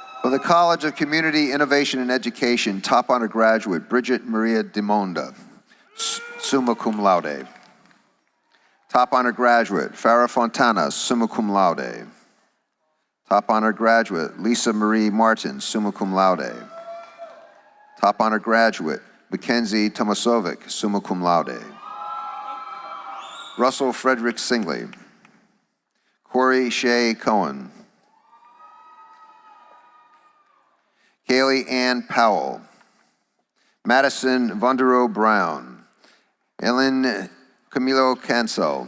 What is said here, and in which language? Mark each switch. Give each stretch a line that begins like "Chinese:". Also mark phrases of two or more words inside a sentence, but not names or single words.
English: the College of Community Innovation and Education, top honor graduate, Bridget Maria DeMonda, summa cum laude. Top honor graduate, Farah Fontana, summa cum laude. Top honor graduate, Lisa Marie Martin, summa cum laude. Top honor graduate, Mackenzie Tomasovic, summa cum laude. Russell Frederick Singley. Corey Shea Cohen. Kaylee Ann Powell. Madison Vondero Brown. Ellen Camilo Cancel.